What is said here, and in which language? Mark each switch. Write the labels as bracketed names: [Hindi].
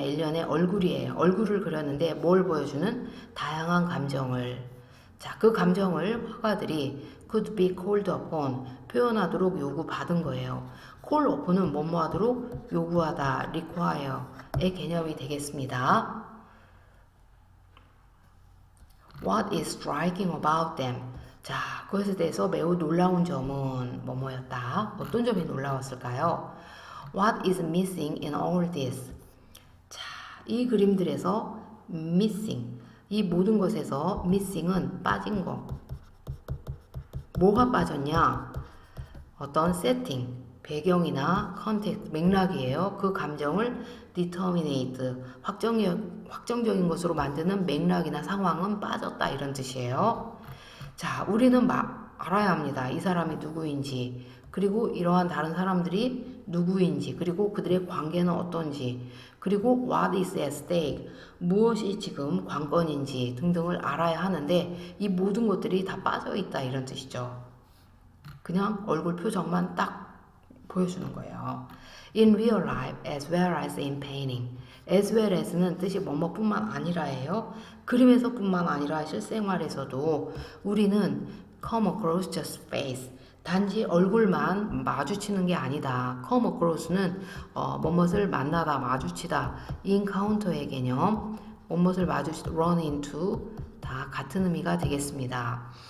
[Korean] 일련의 얼굴이에요. 얼굴을 그렸는데 뭘 보여주는? 다양한 감정을. 자, 그 감정을 화가들이 [English] could be called upon [Korean] 표현하도록 요구받은 거예요. call upon은 뭐뭐 하도록 요구하다, require의 개념이 되겠습니다. [English] What is striking about them? [Korean] 자, 그것에 대해서 매우 놀라운 점은 뭐뭐였다? 어떤 점이 놀라웠을까요? [English] What is missing in all this? [Korean] 자, 이 그림들에서 missing, 이 모든 것에서 missing은 빠진 거. 뭐가 빠졌냐? 어떤 세팅, 배경이나 컨텍스트, 맥락이에요. 그 감정을 determinate, 확정적인 것으로 만드는 맥락이나 상황은 빠졌다 이런 뜻이에요. 자, 우리는 알아야 합니다. 이 사람이 누구인지, 그리고 이러한 다른 사람들이 누구인지, 그리고 그들의 관계는 어떤지, 그리고 [English] what is at stake, [Korean] 무엇이 지금 관건인지 등등을 알아야 하는데 이 모든 것들이 다 빠져있다 이런 뜻이죠. 그냥 얼굴 표정만 딱 보여주는 거예요. [English] In real life as well as in painting. [Korean] as well as는 뜻이 뭐뭐뿐만 아니라예요. 그림에서뿐만 아니라 실생활에서도 우리는 [English] come across just face. [Korean] 단지 얼굴만 마주치는 게 아니다. come across는 뭐뭇을 만나다, 마주치다. encounter의 개념, 뭐뭇을 run into 다 같은 의미가 되겠습니다.